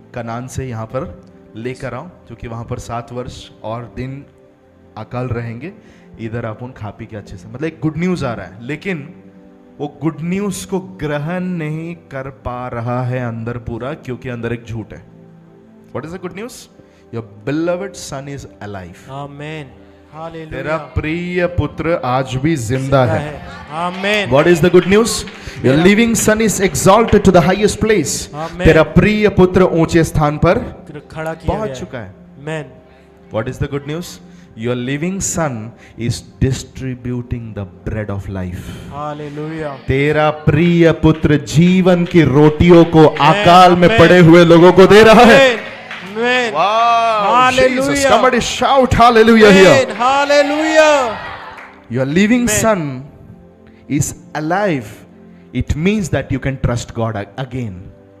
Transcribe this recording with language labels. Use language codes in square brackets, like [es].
[hi] कनान से यहाँ पर लेकर आओ, क्योंकि वहां पर 7 वर्ष और दिन अकाल रहेंगे। इधर आप उन खा पी के अच्छे से, मतलब एक गुड न्यूज आ रहा है, लेकिन वो गुड न्यूज को ग्रहण नहीं कर पा रहा है अंदर पूरा, क्योंकि अंदर एक झूठ है। [en] What is the good news? Your beloved son is alive. [hi] आमीन। हालेलुया। तेरा प्रिय पुत्र आज भी जिंदा है। आमीन। [en] What is the good news? Your living son is exalted to the highest place. [hi] तेरा प्रिय पुत्र ऊंचे स्थान पर खड़ा किया पहुंच चुका है। आमीन। [en] What is the good news? Your living son is distributing the bread of life. [hi] Hallelujah. तेरा प्रिय पुत्र जीवन की रोटियों को अकाल में पड़े हुए लोगों को दे रहा है। [en] Wow, Hallelujah. Jesus, somebody shout hallelujah here. Hallelujah. Your living son is alive. It means that you can trust God again.